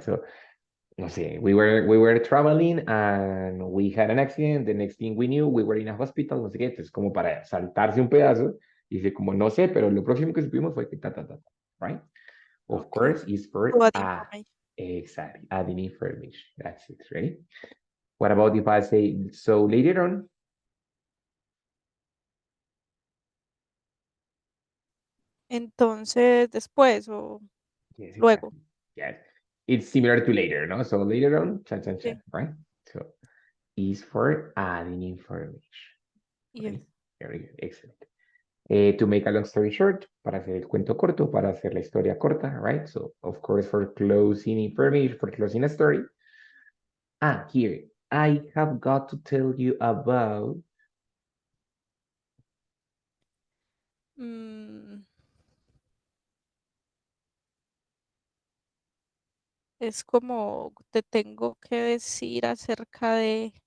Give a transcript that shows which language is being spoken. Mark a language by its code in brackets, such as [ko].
[en] So, [es] no sé, [en] we were traveling and we had an accident. The next thing we knew, we were in a hospital, [es] no sé qué. Entonces, como para saltarse un pedazo, dice como no sé, pero lo próximo que supimos fue que right? [en] Of Okay. course, is for To add information. exactly, adding information. That's it, right? What about if I say, so later on? [es] Entonces, después o [en] Yes, [es] luego. [en] exactly. Yes. It's similar to later, no? So later on, [es] Sí. [en] right? So is for adding information, Yeah. right? Very good, excellent. To make a long story short, [es] para hacer el cuento corto, para hacer la historia corta, right? [en] So, of course, for closing information, for closing a story. Here, I have got to tell you about. [es] Mm, es como te tengo que decir acerca de,